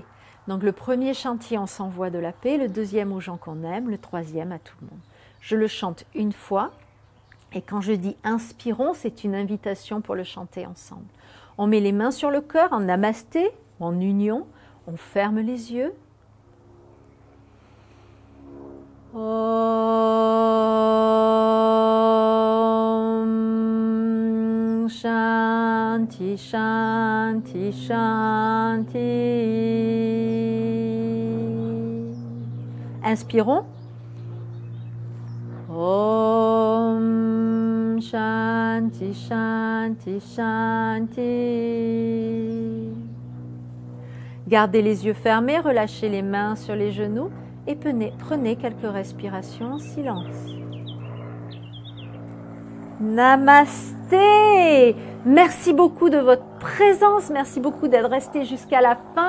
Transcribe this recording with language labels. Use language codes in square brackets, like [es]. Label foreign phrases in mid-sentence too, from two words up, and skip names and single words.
[fr] Donc le premier Shanti, on s'envoie de la paix. Le deuxième aux gens qu'on aime. Le troisième à tout le monde. Je le chante une fois. Et quand je dis inspirons, c'est une invitation pour le chanter ensemble. On met les mains sur le cœur en namasté, en union. On ferme les yeux. [sa] Om Shanti, Shanti, Shanti. [fr] Inspirons. [sa] Om Shanti, Shanti, Shanti. [fr] Gardez les yeux fermés, relâchez les mains sur les genoux et prenez quelques respirations en silence. Namasté! Merci beaucoup de votre présence, merci beaucoup d'être resté jusqu'à la fin.